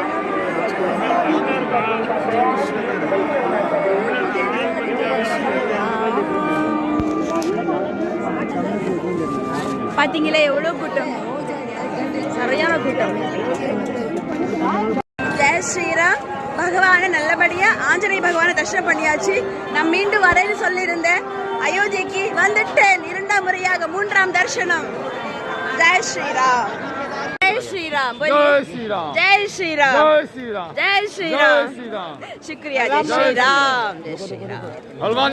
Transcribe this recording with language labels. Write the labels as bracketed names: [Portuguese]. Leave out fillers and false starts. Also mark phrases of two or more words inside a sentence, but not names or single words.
[Tamil] பாத்தீங்களா எவ்வளவு கூட்டம், சரியான கூட்டம். [Hindi] जय श्रीराम. [Tamil] பகவானை நல்லபடியா ஆஞ்சநேய பகவானை தரிசனம் பண்ணியாச்சு. நான் மீண்டும் வரேன்னு சொல்லியிருந்தேன். அயோத்திக்கு வந்துட்டேன். 2ஆம் முறையாக 3ஆம் தரிசனம். [Hindi] जय श्रीराम, जय श्रीराम, जय श्री राम, जय श्रीराम, जय श्री राम, जय श्रीराम. जय श्री राम. शुक्रिया. जय श्रीराम, जय श्रीराम. हनुमान